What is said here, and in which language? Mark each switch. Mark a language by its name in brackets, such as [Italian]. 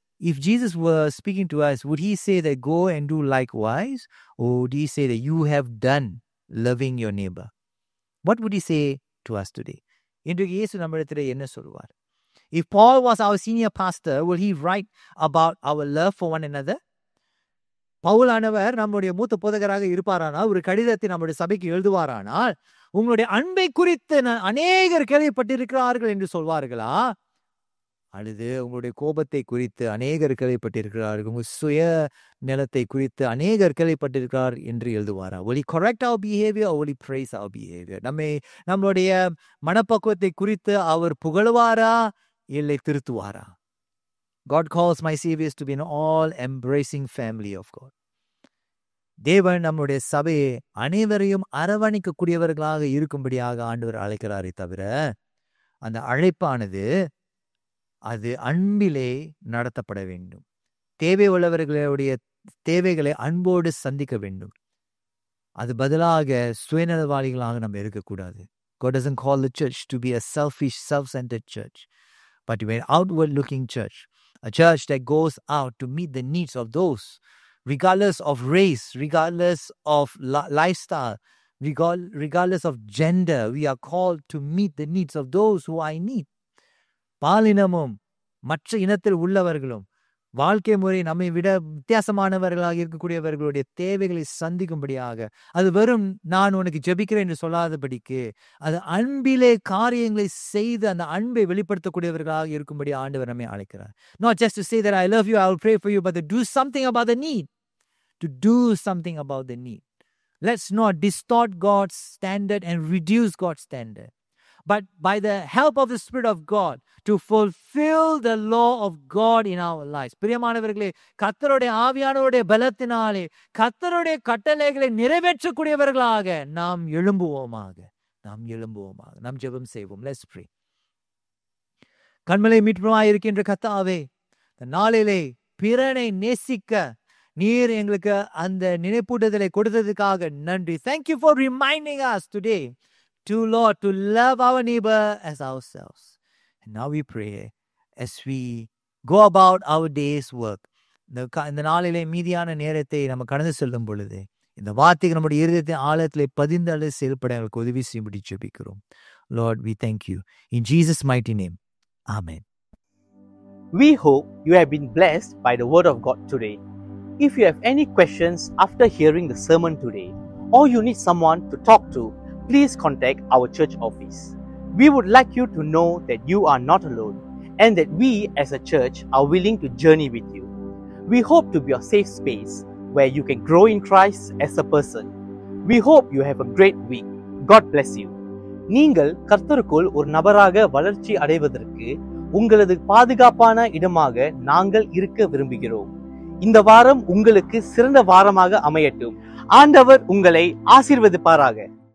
[English] If Jesus were speaking to us, would he say that go and do likewise? Or would he say that you have done loving your neighbor? What would he say to us today? [Tamil] இன்றைக்கு இயேசு நம்மிடத்திலே என்ன சொல்வார்? [English] If Paul was our senior pastor, will he write about our love for one another? [Tamil] பவுலானவர் நம்முடைய மூத்த போதகராக இருப்பாரானால், ஒரு கடிதத்தை நம்முடைய சபைக்கு எழுதுவாரானால், உங்களுடைய அன்பை குறித்து அநேகர் கேள்விப்பட்டிருக்கிறார்கள் என்று சொல்வார்களா? அல்லது உங்களுடைய கோபத்தை குறித்து அநேகர் கேள்விப்பட்டிருக்கிறார்கள், உங்கள் சுய நிலத்தை குறித்து அநேகர் கேள்விப்பட்டிருக்கிறார் என்று எழுதுவாரா? [English] Will he correct our behavior or will he praise our behavior? [Tamil] நம்மளுடைய மனப்பக்குவத்தை குறித்து அவர் புகழ்வாரா இல்லை திருத்துவாரா? [English] God calls my saviors to be an all-embracing family of God. [Tamil] தேவன் நம்முடைய சபையை அனைவரையும் அரவணைக்கக்கூடியவர்களாக இருக்கும்படியாக ஆண்டவர் அழைக்கிறாரே தவிர, அந்த அழைப்பானது அது அன்பிலே நடத்தப்பட வேண்டும். தேவை உள்ளவர்களுடைய தேவைகளை அன்போடு சந்திக்க வேண்டும். அது பதிலாக சுயநலவாளிகளாக நம்ம இருக்கக்கூடாது. [English] God doesn't call the church to be a selfish, self-centered church, but to be an outward-looking church, a church that goes out to meet the needs of those, regardless of race, regardless of lifestyle, regardless of gender. We are called to meet the needs of those who are in need. [Tamil] பாலினமும் மற்ற இனத்தில் உள்ளவர்களும் வாழ்க்கை முறை நம்மை விட வித்தியாசமானவர்களாக இருக்கக்கூடியவர்களுடைய தேவைகளை சந்திக்கும்படியாக, அது வெறும் நான் உனக்கு ஜெபிக்கிறேன் என்று சொல்லாதபடிக்கு, அது அன்பிலே காரியங்களை செய்து அந்த அன்பை வெளிப்படுத்தக்கூடியவர்களாக இருக்கும்படி ஆண்டவர் நம்மை அழைக்கிறார். [English] Not just to say that I love you, I will pray for you, but to do something about the need. To do something about the need. Let's not distort God's standard and reduce God's standard, but by the help of the Spirit of God, to fulfill the law of God in our lives. [Tamil] பிரியமானவர்களே, கர்த்தருடைய ஆவியானவருடைய பலத்தினாலே கர்த்தருடைய கட்டளைகளை நிறைவேற்றக்கூடியவர்களாக நாம் எழும்புவோமாக. நாம் ஜெபம் செய்வோம். [English] Let's pray. [Tamil] கண்மலை மீட்புமாய் இருக்கின்ற கர்த்தாவே, இந்த நாளிலே பிறனை நேசிக்க நீர் எங்களுக்கு அந்த நினைப்பூட்டுதலை கொடுத்ததுக்காக நன்றி. [English] Thank you for reminding us today Lord, to love our neighbor as ourselves. And now we pray as we go about our day's work. [Tamil] இந்த நாளிலே மீதியான நேரத்தை நம்ம கடந்து செல்லும் பொழுது இந்த வார்த்தைக்கு நம்முடைய இருதயத்தின் ஆழத்திலே பதிந்து செயல்பட எங்களுக்கு உதவி செய்யும்படி ஜெபிக்கிறோம். [English] Lord, we thank you. In Jesus' mighty name. Amen. We hope you have been blessed by the word of God today. If you have any questions after hearing the sermon today, or you need someone to talk to, please contact our church office. We would like you to know that you are not alone and that we as a church are willing to journey with you. We hope to be a safe space where you can grow in Christ as a person. We hope you have a great week. God bless you. [Tamil] நீங்கள் கர்த்தருக்குள் ஒரு நபராக வளர்ச்சி அடைவதற்கு உங்களது பாதுகாப்பான இடமாக நாங்கள் இருக்க விரும்புகிறோம். இந்த வாரம் உங்களுக்கு சிறந்த வாரமாக அமையட்டும். ஆண்டவர் உங்களை ஆசீர்வதிப்பாராக.